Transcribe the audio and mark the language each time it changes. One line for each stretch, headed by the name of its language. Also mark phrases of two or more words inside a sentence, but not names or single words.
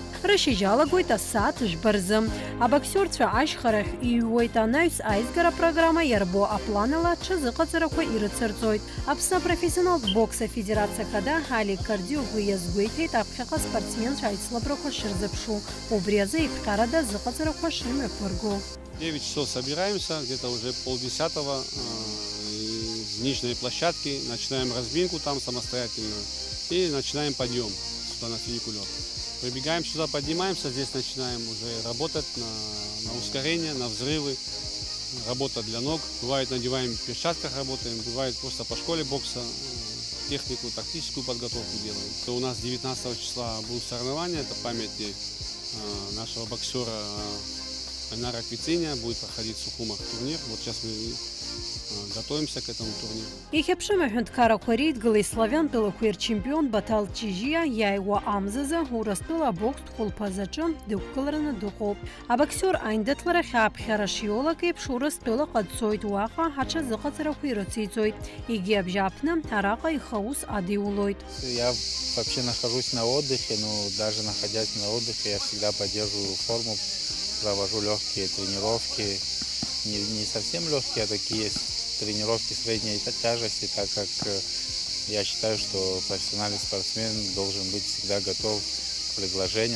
Abkhazian: Рышьыжь алагоит асааҭ жәба-рзы. Абоксиорцәа ашьхарахь иҩуеит, анаҩс аизгара программа иарбо аплан ҽазыҟаҵарақәа ирыцырҵоит. Аԥсны апрофессионалтә бокс афедерациа хада Алик Кардиогәы иазгәеиҭеит аԥхьаҟа аспортсменцәа аицлабрақәа шырзыԥшу. Убри азы иԥҟарада азыҟаҵарақәа шымҩаԥырго.
Russian: 9 часов собираемся, где-то уже 9:30 с нижней площадки, начинаем разминку там самостоятельно и начинаем подъем сюда на фуникулер. Прибегаем сюда, поднимаемся, здесь начинаем уже работать на ускорение, на взрывы. Работа для ног. Бывает, надеваем в перчатках, работаем. Бывает, просто по школе бокса технику, тактическую подготовку делаем. То у нас 19 числа будут соревнования. Это памяти нашего боксера Айнара Квициня. Будет проходить в Сухумах турнир. Вот сейчас мы готовимся к этому турниру.
Abkhazian: Иахьаԥшым аҳәынҭқарақәа реидгылеи славиантәылақәа ирчемпион Баҭал Ҷыжьиа иааиуа амзазы Урыстәыла абокстә хәылԥазаҿы дықәгылараны дыҟоуп. Абоксиор аиндаҭларахь ааԥхьара шиолак еиԥш Урыстәылаҟа дцоит, уаҟа аҽазыҟаҵарақәа ирыциҵоит. Егьи абжьааԥны араҟа ихаус адиулоит.
Russian: Я вообще нахожусь на отдыхе, но даже находясь на отдыхе, я всегда поддерживаю форму, провожу легкие тренировки. Не совсем легкие, а такие тренировки средней тяжести, так как я считаю, что профессиональный спортсмен должен быть всегда готов к предложениям.